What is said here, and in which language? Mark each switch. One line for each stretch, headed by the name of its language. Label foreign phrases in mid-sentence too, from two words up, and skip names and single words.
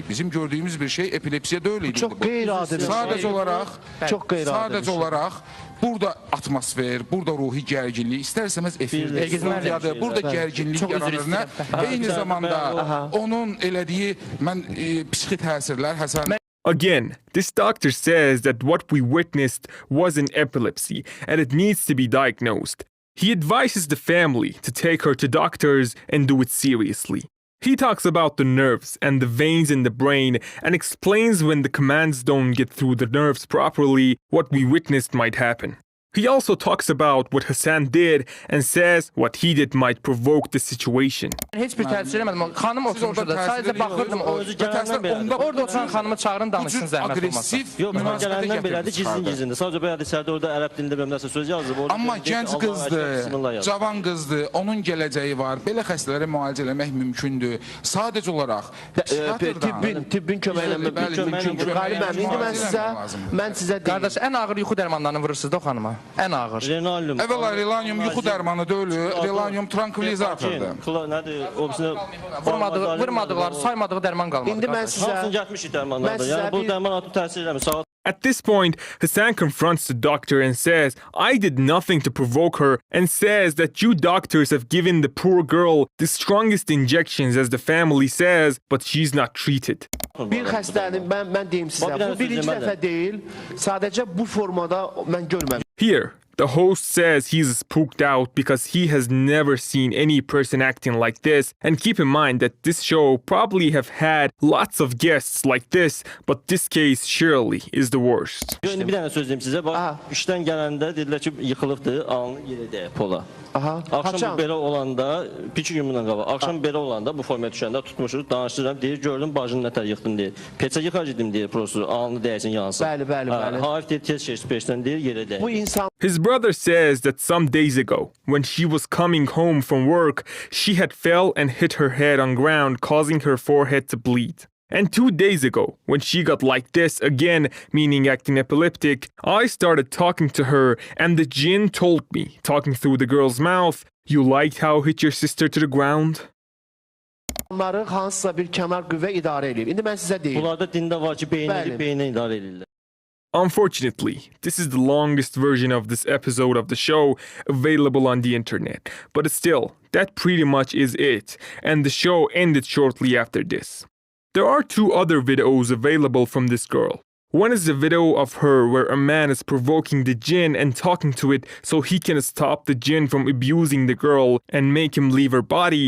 Azerbaijani: Bizim gördüyümüz bir şey epilepsiya deyil. Çok qeyri-adi bir şey. Sadəcə olaraq burada atmosfer, burada ruhi gərginlik, istər-istəməz efirdir. Burada gərginlik yaranır. Eyni zamanda onun elədiyi psixi təsirlər həsən.
English: Again, this doctor says that what we witnessed wasn't epilepsy and it needs to be diagnosed. He advises the family to take her to doctors and do it seriously. He talks about the nerves and the veins in the brain and explains when the commands don't get through the nerves properly, what we witnessed might happen. He also talks about what Hasan did and says what he did might provoke the situation.
Azerbaijani: Heç bir təsir eləmədim. Xanım oturmuşdu da. Sadəcə baxırdım. Orada oturan xanımı çağırın, danışsın zəhmət olmasa. Yox, mən gələndən belədir, gizlin-gizlindir. Sadəcə bayaq içəridə orada ərəb dilində belə nəsə söz yazıb. Amma gənc qızdır, cavan qızdır, onun gələcəyi var. Belə xəstələri müalicə eləmək mümkündür. Sadəcə olaraq tibbin köməyi ilə mümkündür. Qalib mən sizə deyim. Qardaş, ən ağır yuxu dərmanlarını vurursunuz da o xanıma. Ən ağır. Renalium. Əvvəla relanium yuxu dərmanı deyil, relanium trankvilizatordur. Vurmadıqları, saymadığı dərman qalmadı. İndi mən sizə... Hamısını gəlmişik dərmanlarda. Yəni bu dərman atıb təsir eləmir.
English: At this point, Hasan confronts the doctor and says, I did nothing to provoke her, and says that you doctors have given the poor girl the strongest injections as the family says, but she's not treated.
Azerbaijani: Bir xəstəni mən deyim sizə, bu birinci dəfə deyil, sadəcə bu formada mən görməmişəm.
English: Here, the host says he's spooked out because he has never seen any person acting like this, and keep in mind that this show probably have had lots of guests like this, but this case surely is the worst.
Azerbaijani: Bir dənə söz deyim sizə, bax, işdən gələndə dedilər ki, yıxılıbdır, alnı yerə dəyib pola. Akşam belə olanda, 2 gün bundan qabaq, akşam belə olanda bu formaya düşəndə tutmuşuq, danışdırıram, deyir, gördüm bacını nətər yıxdım deyir. Peçə yıxar gedim deyir, prosu, alnı dəysin yansın. Bəli. Haif deyir, tez keçdi peşdən deyir, yerə dəyib. Bu insan...
English: His brother says that some days ago, when she was coming home from work, she had fell and hit her head on ground, causing her forehead to bleed. And 2 days ago, when she got like this again, meaning acting epileptic, I started talking to her and the Jinn told me, talking through the girl's mouth, you liked how hit your sister to the ground?
Azerbaijani: Onları hansısa bir kənar qüvvə idarə edir. İndi mən sizə deyim. Bunlarda dində var ki, beyinə idarə edirlər.
English: Unfortunately, this is the longest version of this episode of the show available on the internet. But still, that pretty much is it, and the show ended shortly after this. There are 2 other videos available from this girl. One is a video of her where a man is provoking the Jinn and talking to it so he can stop the Jinn from abusing the girl and make him leave her body.